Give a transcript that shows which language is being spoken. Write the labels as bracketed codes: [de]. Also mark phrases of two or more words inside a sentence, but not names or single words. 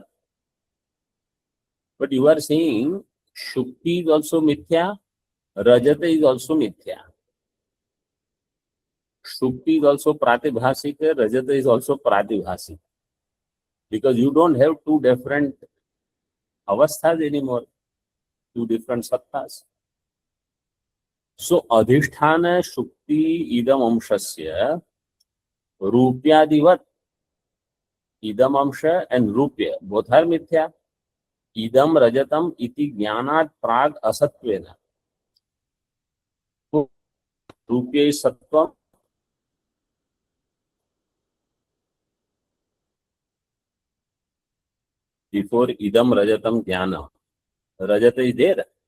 [en] But you are saying Shukti is also Mithya, Rajata is also Mithya. Shukti is also Pratibhasik, Rajata is also Pratibhasik. Because you don't have two different avasthas anymore, two different sattas. [sa] So अधिष्ठान शुक्ति इदम् अंशस्य रूप्यादिवत्, इदम् अंश and Rupya, [en] both are [sa] Mithya. इदम् रजतम् इति ज्ञानात् प्राग् असत्त्वेन. [en] So, Rupya is Sattva. Before [sa] इदम् रजतम् ज्ञान, [en] Rajata is there.